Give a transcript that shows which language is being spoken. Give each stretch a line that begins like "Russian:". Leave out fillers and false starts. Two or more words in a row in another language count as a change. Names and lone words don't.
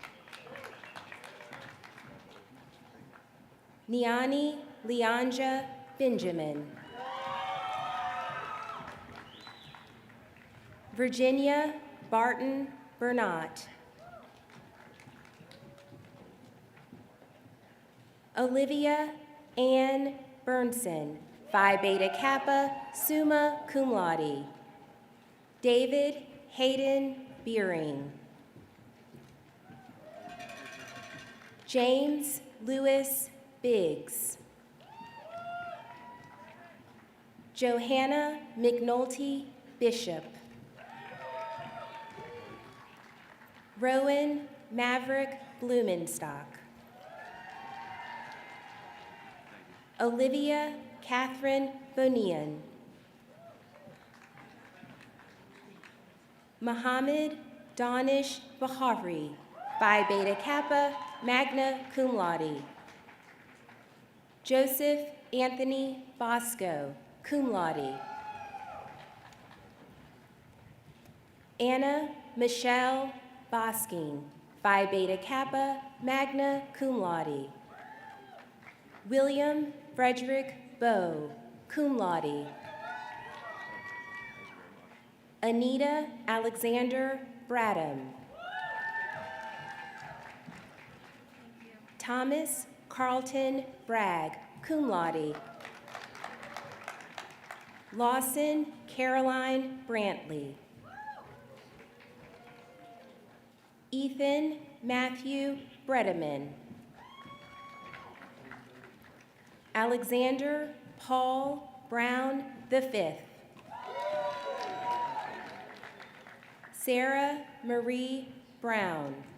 English: Niani Leanja Benjamin. Virginia Barton Bernat. Olivia Ann Burnson, Phi Beta Kappa,
Latin: summa cum laude.
English: David Hayden Beering. James Lewis Biggs. Johanna McNulty Bishop. Rowan Maverick Blumenstock. Olivia Catherine Bonian. Mohammed Danish Bahari, Phi Beta Kappa,
Latin: magna cum laude.
English: Joseph Anthony Bosco,
Latin: cum laude.
English: Anna Michelle Bosking, Phi Beta Kappa,
Latin: magna cum laude.
English: William Frederick Bowe,
Latin: cum laude.
English: Anita Alexander Bradham. Thomas Carlton Bragg,
Latin: cum laude.
English: Lawson Caroline Brantley. Ethan Matthew Bredeman. Alexander Paul Brown V. Sarah Marie Brown.